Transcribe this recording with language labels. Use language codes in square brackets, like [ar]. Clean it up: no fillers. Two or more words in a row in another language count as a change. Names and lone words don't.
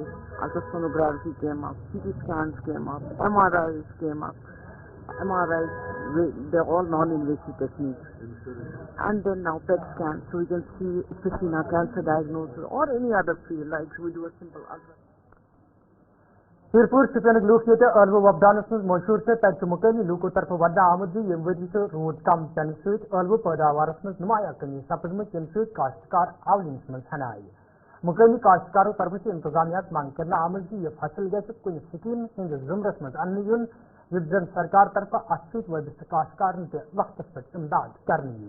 [en] Ultrasonography came up, CT scans came up, MRIs came up. MRIs, they're all non-invasive techniques. And then now PET scans, so we can see, especially in our cancer diagnosis or any other field, like we do a simple ultrasound. [ks] پیرپور شپینک لوک یہ ٲلوٕ وۄپداونس منٛز مشہوٗر تہٕ تتہِ چھُ مقٲمی لوٗکو طرفہٕ ودنہٕ آمُت زِ ییٚمہِ ؤرۍ یہِ روٗد کم پٮ۪نہٕ سۭتۍ ٲلوٕ پٲداوارس منٛز نمایاں کٔمی سپٕزمٕژ ییٚمہِ سۭتۍ کاشتکار اولنس منٛز ہٮ۪نہٕ آیہِ. مقٲمی کاشتکارو طرفہٕ چھِ انتظامیہس منٛگ کرنہٕ آمٕژ زِ یہِ فصل گژھِ کُنہِ سکیٖم ہٕنٛدِس ضُمرس منٛز اننہٕ یُن یُتھ زن سرکار طرفہٕ اتھ سۭتۍ وٲبستہٕ کاشتکارن تہِ وقتس پٮ۪ٹھ امداد کرنہٕ یِیہِ.